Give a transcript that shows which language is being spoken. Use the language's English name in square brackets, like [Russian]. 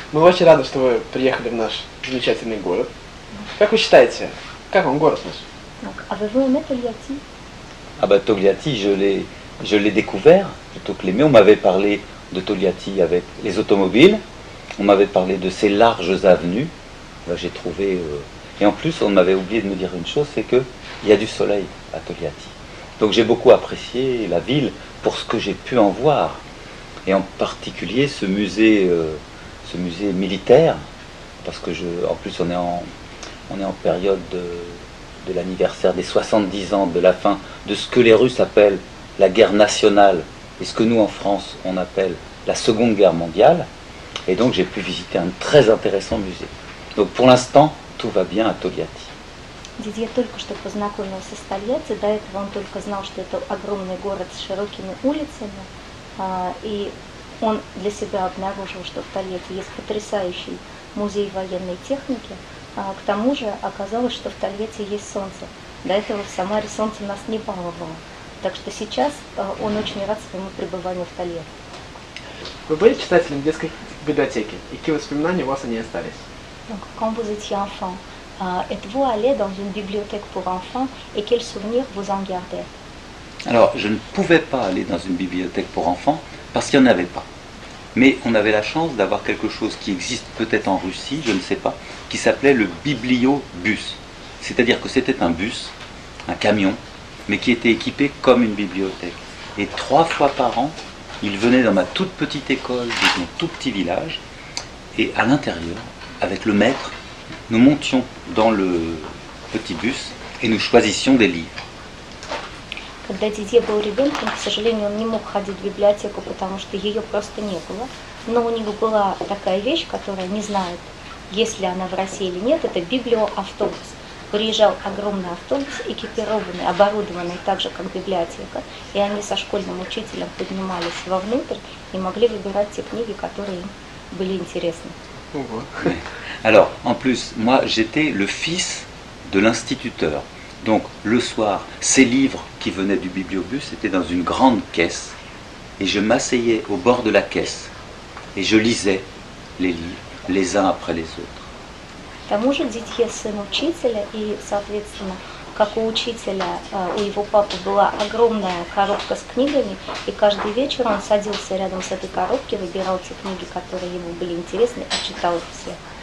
[Russian] Мы очень рады, что вы приехали в наш замечательный город. Как вы считаете, как вам город наш? [French] Donc, avez-vous aimé Togliatti? Ah bah Togliatti, je l'ai découvert plutôt que l'aimé. On m'avait parlé de Togliatti avec les automobiles. On m'avait parlé de ces larges avenues. Là, j'ai trouvé... Et en plus, on m'avait oublié de me dire une chose, c'est qu'il y a du soleil à Togliatti. Donc j'ai beaucoup apprécié la ville pour ce que j'ai pu en voir. Et en particulier ce musée militaire, parce que en plus on est en période de l'anniversaire des 70 ans de la fin de ce que les Russes appellent la guerre nationale et ce que nous en France on appelle la Seconde Guerre mondiale. Et donc j'ai pu visiter un très intéressant musée. Donc pour l'instant tout va bien à Togliatti. [Russian] Дидье только что познакомился с Тольятти, до этого он только знал, что это огромный город с широкими улицами, и он для себя обнаружил, что в Тольятти есть потрясающий музей военной техники. К тому же оказалось, что в Тольятти есть солнце. До этого в Самаре солнце нас не баловало. Так что сейчас он очень рад своему пребыванию в Тольятти. Вы были читателем детской библиотеки? И какие воспоминания у вас о ней остались? [French] Donc, quand vous étiez enfant, êtes-vous allé dans une bibliothèque pour enfants et quels souvenirs vous en gardez? Alors, je ne pouvais pas aller dans une bibliothèque pour enfants parce qu'il n'y en avait pas. Mais on avait la chance d'avoir quelque chose qui existe peut-être en Russie, je ne sais pas, qui s'appelait le bibliobus. C'est-à-dire que c'était un bus, un camion, mais qui était équipé comme une bibliothèque. Et 3 fois par an, il venait dans ma toute petite école, de mon tout petit village, et à l'intérieur, avec le maître, nous montions dans le petit bus et nous choisissions des livres. [Russian] Когда Дидье был ребенком, к сожалению, он не мог ходить в библиотеку, потому что ее просто не было. Но у него была такая вещь, которая не знает, есть ли она в России или нет, это библиоавтобус. Приезжал огромный автобус, экипированный, оборудованный так же, как библиотека, и они со школьным учителем поднимались вовнутрь и могли выбирать те книги, которые им были интересны. [French] Alors, en plus, moi, j'étais le fils de l'instituteur. Donc, le soir, ces livres qui venaient du bibliobus étaient dans une grande caisse. Et je m'asseyais au bord de la caisse. Et je lisais les livres, les uns après les autres. [Russian] К тому же Дидье сын учителя, и, соответственно, как у учителя, у его папы была огромная коробка с книгами, и каждый вечер он садился рядом с этой коробкой, выбирал те книги, которые ему были интересны, и читал их все.